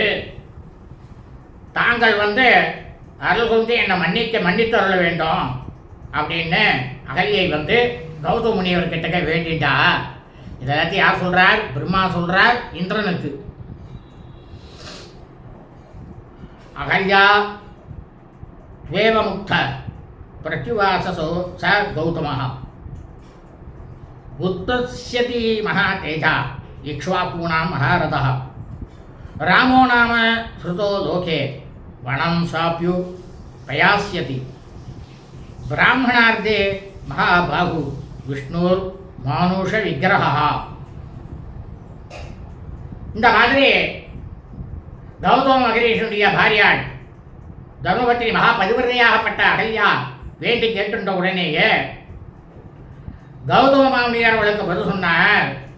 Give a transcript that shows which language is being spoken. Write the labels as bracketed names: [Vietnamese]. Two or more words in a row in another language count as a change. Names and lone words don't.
[Tamil] தாங்கள் அருள் கொண்டு என்னை மன்னித்து அருள வேண்டும் அப்படின்னு அகல்யை கௌதம முனிவர்கிட்ட வேண்டிட்டா. இதெல்லாத்தையும் யார் சொல்றார்? பிரம்மா சொல்றார் இந்திரனுக்கு. [Sanskrit] अहल्या देवमुक्त प्रत्युवाचसो च गौतमः उत्तस्यति महातेजा इक्ष्वाकूणां महारथः रामो नाम श्रुतो लोके वनं साप्यु प्रयास्यति ब्राह्मणार्धे महाबाहु विष्णुर्मानुष विग्रहः. [Tamil] இந்த மாதிரி கௌதம மகரிஷியுடைய பாரியாள் தர்மபத்திரி மகாபதிவிரதையாகப்பட்ட அகல்யா வேண்டி கேட்டுன்ற உடனேயே கௌதம மாமுனியார் அவளுக்கு பதில் சொன்னார்.